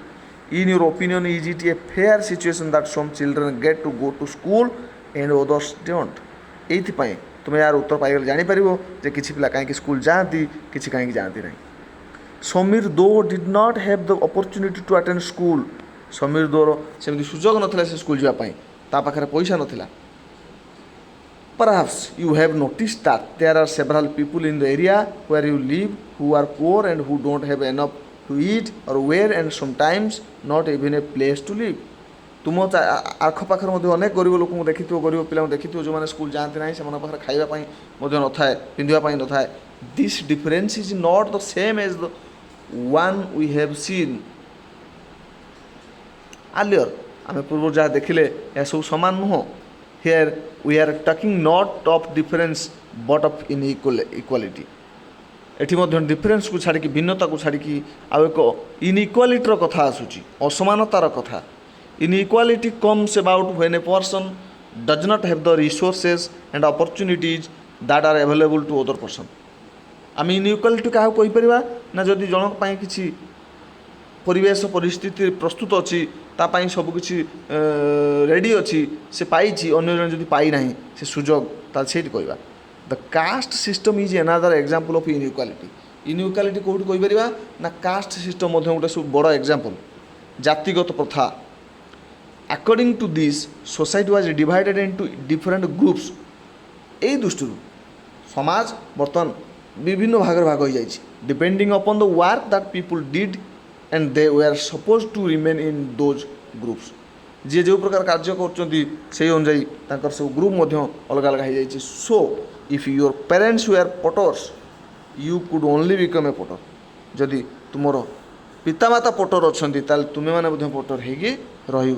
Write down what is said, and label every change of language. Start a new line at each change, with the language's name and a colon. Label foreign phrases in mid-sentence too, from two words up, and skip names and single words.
English: In your opinion is it a fair situation that some children get to go to school and others don't.
Odia: ଏଇଥିପାଇଁ ତୁମେ ଏହାର ଉତ୍ତର ପାଇଗଲେ ଜାଣିପାରିବ ଯେ କିଛି ପିଲା କାହିଁକି ସ୍କୁଲ ଯାଆନ୍ତି, କିଛି କାହିଁକି ଯାଆନ୍ତି ନାହିଁ।
English: Samir Do did not have the opportunity to attend school.
Odia: ସମୀର ଦୋର ସେମିତି ସୁଯୋଗ ନଥିଲା ସେ ସ୍କୁଲ ଯିବା ପାଇଁ, ତା ପାଖରେ ପଇସା ନଥିଲା।
English: Perhaps you have noticed that there are several people in the area where you live who are poor and who don't have enough to eat or wear and sometimes not even a place to live।
Odia: ତୁମ ଆଖପାଖରେ ମଧ୍ୟ ଅନେକ ଗରିବ ଲୋକଙ୍କୁ ଦେଖିଥିବ, ଗରିବ ପିଲାଙ୍କୁ ଦେଖିଥିବ ଯେଉଁମାନେ ସ୍କୁଲ ଯାଆନ୍ତି ନାହିଁ, ସେମାନଙ୍କ ପାଖରେ ଖାଇବା ପାଇଁ ମଧ୍ୟ ନଥାଏ, ପିନ୍ଧିବା ପାଇଁ ନଥାଏ।
English: This difference is not the same as the one we have seen earlier।
Odia: ଆମେ ପୂର୍ବରୁ ଯାହା ଦେଖିଲେ ଏହା ସବୁ ସମାନ ନୁହଁ।
English: Here we are talking not of difference but of inequality।
Odia: ଏଠି ମଧ୍ୟ ଡିଫରେନ୍ସକୁ ଛାଡ଼ିକି, ଭିନ୍ନତାକୁ ଛାଡ଼ିକି ଆଉ ଏକ ଇନ୍ଇକ୍ୱାଲିଟିର କଥା ଆସୁଛି, ଅସମାନତାର କଥା।
English: Inequality comes about when a person does not have the resources and opportunities that are available to other person।
Odia: ଆମେ ଇନ୍ଇକ୍ୱାଲିଟି କାହାକୁ କହିପାରିବା ନା, ଯଦି ଜଣଙ୍କ ପାଇଁ କିଛି ପରିବେଶ ପରିସ୍ଥିତି ପ୍ରସ୍ତୁତ ଅଛି, ତା ପାଇଁ ସବୁକିଛି ରେଡ଼ି ଅଛି, ସେ ପାଇଛି, ଅନ୍ୟ ଜଣେ ଯଦି ପାଇନାହିଁ ସେ ସୁଯୋଗ, ତାହେଲେ ସେଇଠି କହିବା।
English: The caste system is another example of inequality.
Odia: ଇନ୍ଇକ୍ୱାଲିଟି କେଉଁଠି କହିପାରିବା ନା,
English: caste system
Odia: ମଧ୍ୟ ଗୋଟେ ସବୁ ବଡ଼ ଏକ୍ଜାମ୍ପଲ୍। ଜାତିଗତ ପ୍ରଥା,
English: according to this society was divided into different groups.
Odia: ଏଇ ଦୃଷ୍ଟିରୁ ସମାଜ ବର୍ତ୍ତମାନ ବିଭିନ୍ନ ଭାଗରେ ଭାଗ ହୋଇଯାଇଛି।
English: depending upon the work that people did and they were supposed to remain in those groups।
Odia: ଯିଏ ଯେଉଁ ପ୍ରକାର କାର୍ଯ୍ୟ କରୁଛନ୍ତି ସେହି ଅନୁଯାୟୀ ତାଙ୍କର ସବୁ ଗ୍ରୁପ୍ ମଧ୍ୟ ଅଲଗା ଅଲଗା ହୋଇଯାଇଛି।
English: So if your parents were potters you could only become a potter.
Odia: ଯଦି ତୁମର ପିତାମାତା ପଟର ଅଛନ୍ତି ତାହେଲେ ତୁମେମାନେ ମଧ୍ୟ ପଟର ହେଇକି ରହିବ।